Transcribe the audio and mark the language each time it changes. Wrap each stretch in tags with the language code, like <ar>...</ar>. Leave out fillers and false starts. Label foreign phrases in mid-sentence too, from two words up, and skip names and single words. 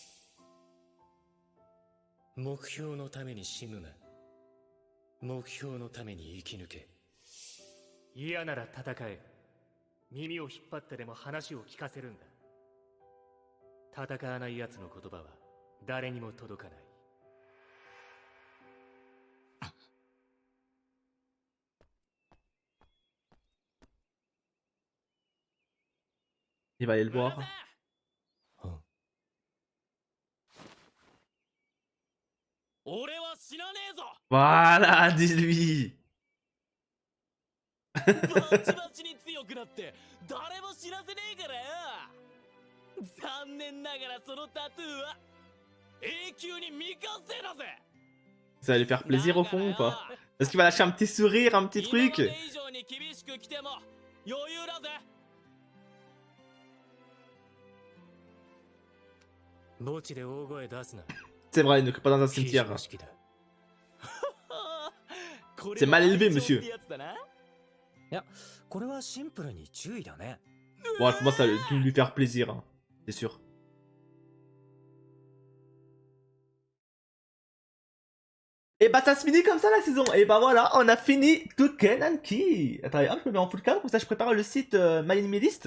<ja>目標のために死ぬな。目標のために生き抜け。嫌なら戦え。耳を引っ張ってでも話を聞かせるんだ。戦わない奴の言葉は誰にも届かない。</ja> <fr>Il va aller le voir. Voilà, dis-lui.</fr> <ja>バチバチに強くなって誰も知らせねえからよ。残念ながらそのタトゥーは永久に未完成だぜ。</ja> <fr>Ça va lui faire plaisir au fond ou pas? Est-ce qu'il va lâcher un petit sourire, un petit</fr> <ja>今ま</ja> <fr>truc?</fr> <ja>で以上に厳しく来ても余裕だぜ。墓地で大声出すな。</ja> <fr>C'est vrai, il ne crie pas dans un</fr> <ja>非</ja> <fr>cimetière.</fr> <ja>常識だ。</ja> <fr>C'est mal élevé, monsieur.</fr> <ja>これは愛情ってやつだな。いやこれはシンプルに注意だね</ja> <fr>Bon, je commence à lui faire plaisir, hein. C'est sûr. Et bah ça se finit comme ça la saison. Et bah voilà, on a fini Touken Anki. Attendez, hop, je me mets en full cam, comme ça je prépare le site My Anime List.</fr>